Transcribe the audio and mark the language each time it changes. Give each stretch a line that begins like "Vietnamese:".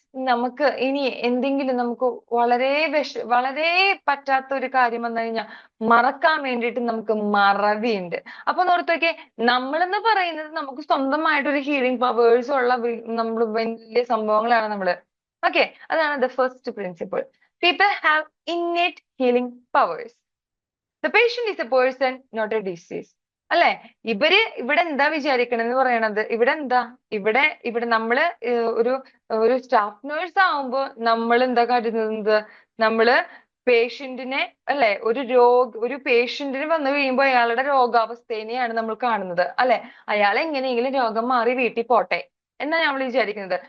Malayalam: നമുക്ക് ഇനി എന്തെങ്കിലും നമുക്ക് വളരെ പറ്റാത്ത ഒരു കാര്യം വന്നു കഴിഞ്ഞാൽ മറക്കാൻ വേണ്ടിയിട്ട് നമുക്ക് മറവിയുണ്ട്. അപ്പൊ ഓർത്തൊക്കെ നമ്മളെന്ന് പറയുന്നത് നമുക്ക് സ്വന്തമായിട്ടൊരു ഹീലിംഗ് പവേഴ്സ് ഉള്ള നമ്മൾ വലിയ സംഭവങ്ങളാണ് നമ്മള്. ഓക്കെ. അതാണ്
English: The first principle. People have innate healing powers. The patient is a person, not a disease.
Malayalam: അല്ലെ? ഇവിടെ എന്താ വിചാരിക്കണെന്ന് പറയണത്? ഇവിടെ നമ്മള് ഒരു ഒരു സ്റ്റാഫ് നേഴ്സ് ആവുമ്പോ നമ്മൾ എന്താ കരുതുന്നത്? നമ്മള് പേഷ്യന്റിനെ അല്ലെ, ഒരു പേഷ്യന്റിന് വന്നു കഴിയുമ്പോൾ അയാളുടെ രോഗാവസ്ഥേനെയാണ് നമ്മൾ കാണുന്നത് അല്ലെ? അയാൾ എങ്ങനെയെങ്കിലും രോഗം മാറി വീട്ടിൽ പോട്ടെ എന്നാണ് നമ്മൾ വിചാരിക്കുന്നത്.